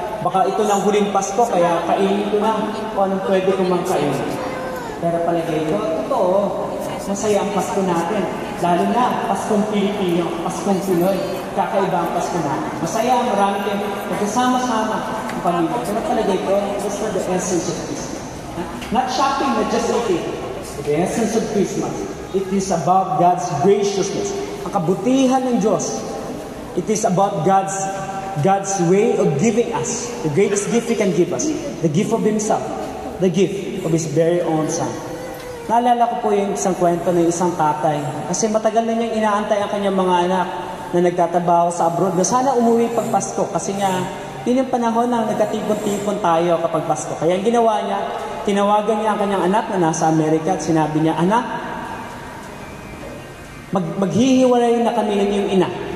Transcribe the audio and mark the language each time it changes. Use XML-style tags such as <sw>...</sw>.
<tl>Baka ito ng huling Pasko, kaya kainin ko na kung anong pwede kong mangkain. Pero palagay ko, totoo, masaya ang Pasko natin. Lalo na, Paskong Pilipino, Paskong Pinoy, kakaiba ang Pasko natin. Masaya, marami kayo, magkasama-sama ang pamilya. Pero palagay ko,</tl> <en>that's for the essence of Christmas. Not shopping, not just eating. The essence of Christmas, it is about God's graciousness.</en> <tl>Ang kabutihan ng Diyos.</tl> <en>It is about God's way of giving us. The greatest gift He can give us. The gift of Himself. The gift of His very own Son.</en> <tl>Naalala ko po yung isang kwento ng isang tatay. Kasi matagal na niyang inaantay ang kanyang mga anak na nagtatrabaho sa abroad na sana umuwi pag Pasko. Kasi nga, yun yung panahon na nagkatipon-tipon tayo kapag Pasko. Kaya ang ginawa niya, tinawagan niya ang kanyang anak na nasa Amerika at sinabi niya, anak, maghihiwalay na kami ng iyong ina.</tl>